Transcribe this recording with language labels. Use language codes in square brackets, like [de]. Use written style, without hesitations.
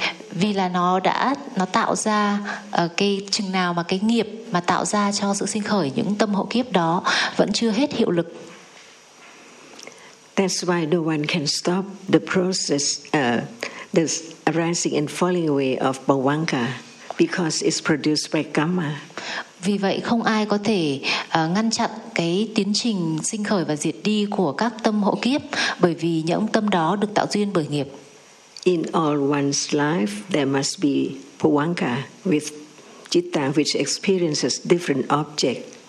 [vi] vì là nó tạo ra cái chừng nào mà cái nghiệp mà tạo ra cho sự sinh khởi những tâm hộ kiếp đó vẫn chưa hết hiệu lực. [en] That's why no one can stop the process, the arising and falling away of Bhavanga, because it's produced by karma. [vi] Vì vậy không ai có thể ngăn chặn cái tiến trình sinh khởi và diệt đi của các tâm hộ kiếp, bởi vì những tâm đó được tạo duyên bởi nghiệp. [en] In all one's life, there must be Bhavanga with citta which experiences different object.